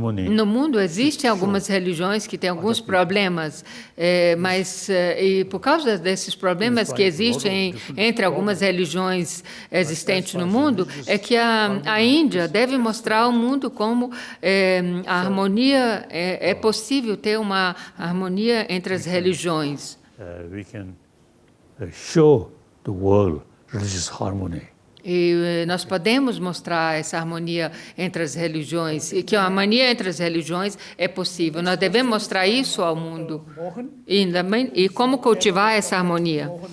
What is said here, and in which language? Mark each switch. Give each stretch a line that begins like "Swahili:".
Portuguese: No mundo existem algumas religiões que têm alguns problemas, mas por causa desses problemas que existem entre algumas religiões existentes no mundo, é que a Índia deve mostrar ao mundo como a harmonia é possível ter uma harmonia entre as religiões.
English: We can show the world religious harmony.
Portuguese: E nós podemos mostrar essa harmonia entre as religiões, e que a harmonia entre as religiões é possível. Nós devemos mostrar isso ao mundo. E como cultivar essa harmonia?